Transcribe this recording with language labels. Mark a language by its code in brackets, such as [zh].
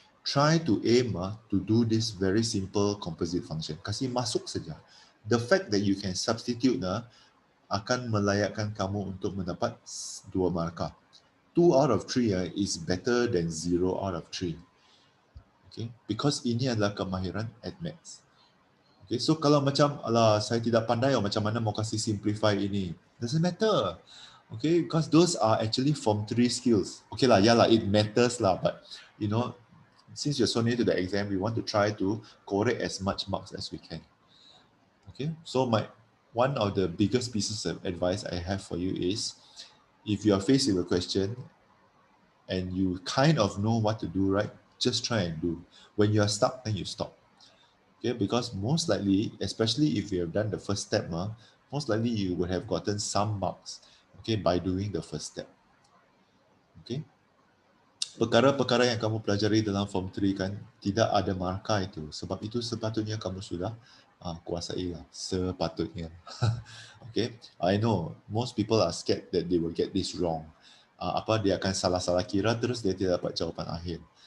[en] try to aim to do this very simple composite function. [ms] Kasih masuk saja. [en] The fact that you can substitute [ms] akan melayakkan kamu untuk mendapat 2 markah. [en] 2 out of 3 is better than 0 out of 3. [ms] Okay, because ini adalah kemahiran at maths. Okay, so kalau macam, alah, saya tidak pandai macam mana mau kasih simplify ini. [en] Doesn't matter. Okay, because those are actually form 3 skills. Okay lah, yeah lah, it matters lah, but you know, since you're so near to the exam, we want to try to correct as much marks as we can. Okay, so one of the biggest pieces of advice I have for you is, if you are faced with a question and you kind of know what to do, right, just try and do. When you are stuck, then you stop. Okay, because most likely, especially if you have done the first step, most likely you would have gotten some marks, okay, by doing the first step. [ms] Okay, perkara-perkara yang kamu pelajari dalam form 3 kan tidak ada markah itu. Sebab itu sepatutnya kamu sudah kuasai lah. Sepatutnya. [en] Okay, I know most people are scared that they will get this wrong. [ms] Apa dia akan salah-salah kira terus dia tidak dapat jawapan akhir.